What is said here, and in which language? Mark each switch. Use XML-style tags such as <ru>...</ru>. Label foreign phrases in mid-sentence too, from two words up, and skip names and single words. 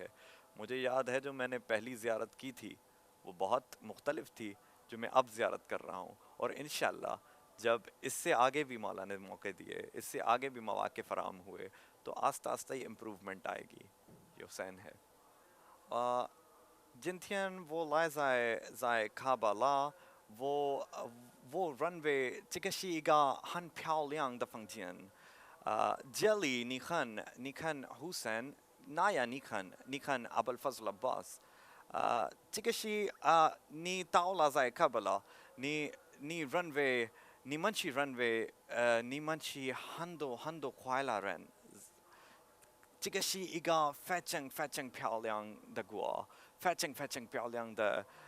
<ur>مجھے یاد ہے جو میں نے پہلی زیارت کی تھی وہ بہت مختلف تھی جو میں اب زیارت کر رہا ہوں، اور انشاءاللہ جب اس سے آگے بھی مولا نے موقع دیے، اس سے آگے بھی مواقع فراہم ہوئے تو آہستہ آہستہ ہی امپروومنٹ آئے گی۔ یہ حسین ہے۔</ur> <zh>今天我来在卡巴拉，我认为这个是一个很漂亮的房间。这里你看 Hussein，那样你看 Abul Fazl Abbas，这个是你到了在卡巴拉，你认为你们是很多快乐人，这个是一个非常漂亮的国，非常漂亮的</zh>